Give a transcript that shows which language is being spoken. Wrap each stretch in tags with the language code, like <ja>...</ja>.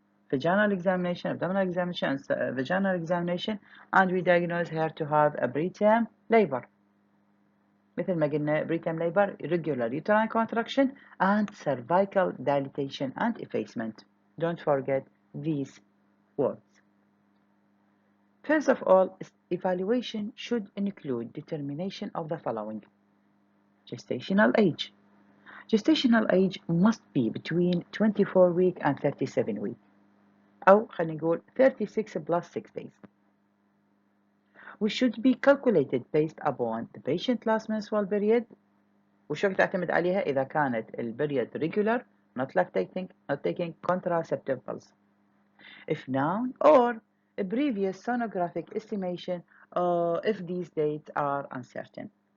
<en>vaginal examination abdominal examination and vaginal examination and we diagnose her to have a preterm labor</en> <ar>مثل ما قلنا</ar> <en>preterm labor irregular uterine contraction and cervical dilatation and effacement don't forget these words. First of all, evaluation should include determination of the following. Gestational age. Gestational age must be between 24 week and 37 week.</en> <ar>أو خلينا نقول 36 plus 6 days.</ar> <en>Which should be calculated based upon the patient last menstrual period.</en> <ar>وشو تعتمد عليها إذا كانت period regular,</ar> <en>not lactating, not taking contraceptive pills. If known or a previous sonographic estimation if these dates are uncertain.</en>